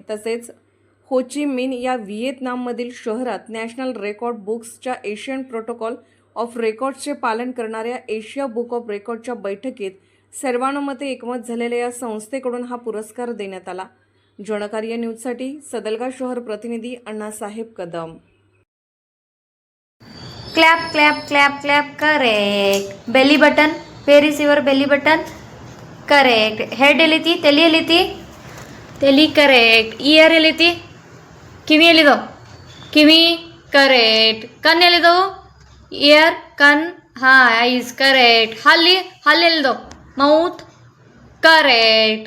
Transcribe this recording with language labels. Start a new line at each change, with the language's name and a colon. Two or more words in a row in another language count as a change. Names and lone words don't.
Marathi: तसेच हो ची मिन या व्हिएतनाममधील शहरात नॅशनल रेकॉर्ड बुक्सच्या एशियन प्रोटोकॉल ऑफ रेकॉर्ड्सचे पालन करणाऱ्या एशिया बुक ऑफ रेकॉर्डच्या बैठकीत सर्वानुमते एकमत झालेल्या या संस्थेकडून हा पुरस्कार देण्यात आला। जनकार्य न्यूजसाठी सदलगा शहर प्रतिनिधी अण्णासाहेब कदम।
English: clap clap clap clap correct. belly button, where is your belly button? correct. head
Kannada: ಎಲ್ಲಿತಿ? ತಲೆ ಎಲ್ಲಿತಿ? ತಲೆ ಕರೆಕ್ಟ್। ಇಯರ್ ಎಲ್ಲಿತಿ? ಕಿವಿ ಎಲ್ಲಿದವು? ಕಿವಿ ಕರೆಕ್ಟ್। ಕಣ್ಣು ಎಲ್ಲಿದವು?
English: ear, ಕಣ್, eyes correct.
Kannada: ಹಲ್ಲು ಎಲ್ಲಿದವು?
English: mouth correct.